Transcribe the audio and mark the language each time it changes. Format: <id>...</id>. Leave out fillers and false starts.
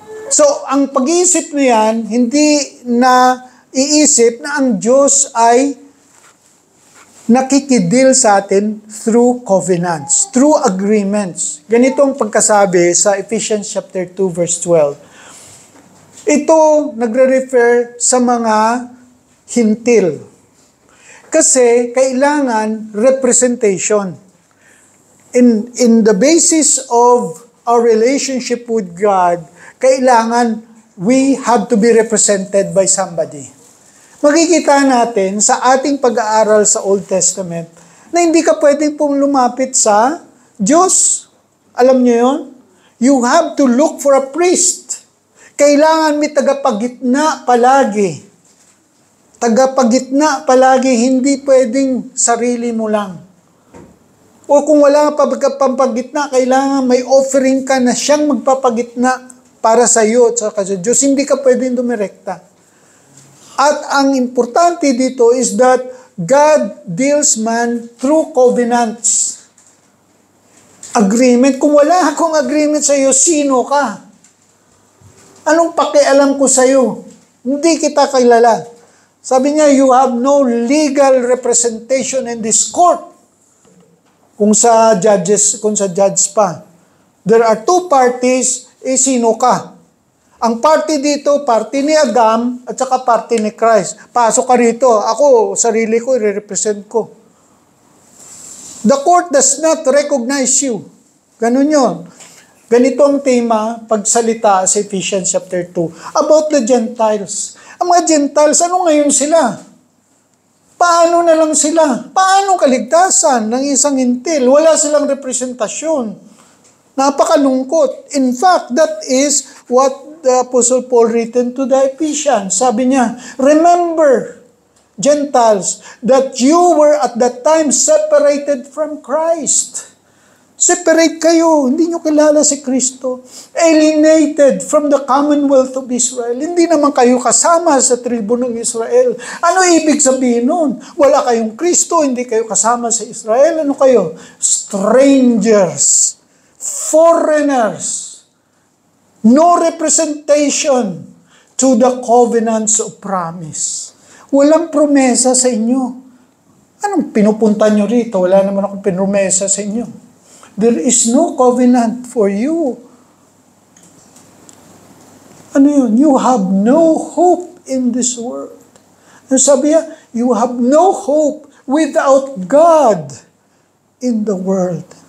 <tl>So, ang pag-iisip na yan, hindi na iisip na ang Diyos ay nakikidil sa atin</tl> <en>through covenants, through agreements.</en> <tl>Ganito ang pagkasabi sa Ephesians chapter 2 verse 12. Ito nagre-refer sa mga hintil. Kasi kailangan representation.</tl> <en>In the basis of our relationship with God, kailangan we have to be represented by somebody.</en> <tl>Makikita natin sa ating pag-aaral sa Old Testament na hindi ka pwedeng lumapit sa Diyos. Alam niyo yun?</tl> <en>You have to look for a priest.</en> <tl>Kailangan may tagapagitna palagi. Tagapagitna palagi, hindi pwedeng sarili mo lang. O kung wala pa pampagitna, kailangan may offering ka na siyang magpapagitna para sa iyo at sa Diyos. Hindi ka pwedeng dumirekta. At ang importante dito</tl> <en>is that God deals man through covenants. Agreement.</en> <tl>Kung wala akong agreement sa iyo, sino ka? Anong pakialam ko sa iyo? Hindi kita kilala. Sabi niya,</tl> <en>you have no legal representation in this court.</en> <tl>Kung sa judge pa.</tl> <en>There are two parties,</en> <tl>sino ka? Ang party dito, party ni Adam at saka party ni Christ. Pasok ka rito. Ako, sarili ko, i-represent ko.</tl> <en>The court does not recognize you.</en> <tl>Ganun yun. Ganito ang tema, pagsalita sa Ephesians chapter 2, about the Gentiles. Ang mga Gentiles, ano ngayon sila? Paano na lang sila? Paano kaligtasan ng isang hintil? Wala silang representasyon. Napakalungkot.</tl> <en>In fact, that is what the Apostle Paul written to the Ephesians.</en> <tl>Sabi niya,</tl> <en>remember, Gentiles, that you were at that time separated from Christ.</en> <tl>Separate kayo. Hindi nyo kilala si Kristo.</tl> <en>Alienated from the commonwealth of Israel.</en> <tl>Hindi naman kayo kasama sa tribo ng Israel. Ano ibig sabihin nun? Wala kayong Kristo, hindi kayo kasama sa Israel. Ano kayo?</tl> <en>Strangers. Foreigners. No representation to the covenants of promise.</en> <tl>Walang promesa sa inyo. Anong pinupunta nyo rito? Wala naman akong pinromesa sa inyo.</tl> <en>There is no covenant for you.</en> <tl>Ano yun?</tl> <en>You have no hope in this world.</en> <tl>Ano sabi niya?</tl> <en>You have no hope without God in the world.</en>